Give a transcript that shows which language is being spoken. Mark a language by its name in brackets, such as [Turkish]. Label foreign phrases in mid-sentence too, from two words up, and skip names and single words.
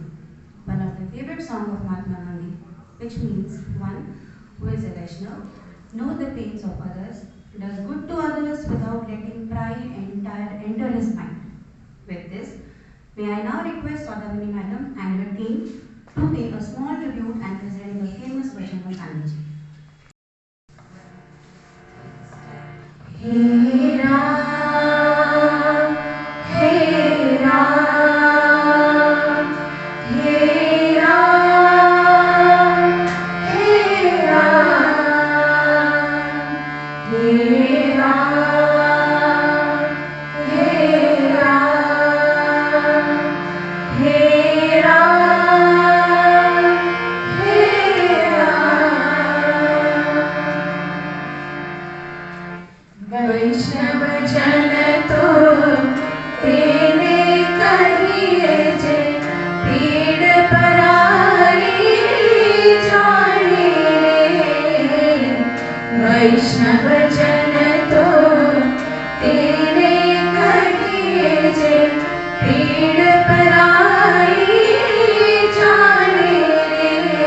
[English] One of the favorite songs of Mahatma Gandhi, which means one who is a Vaishnava, knows the pains of others, does good to others without letting pride enter his mind. With this, may I now request Saudamini Madam and her team to pay a small tribute and present the famous version of Gandhiji. [Hindi] Hey Ram, Hey Ram, Hey Ram, Hey Ram, Hey Ram, Hey Ram, Hey Ram, Hey Ram. [Gujarati] વૈષ્ણવ જન તો તેરે કહિએ જે પીડ પરાઈ જાણે રે। વૈષ્ણવ જન તો તેરે કહિએ જે પીડ પરાઈ જાણે રે।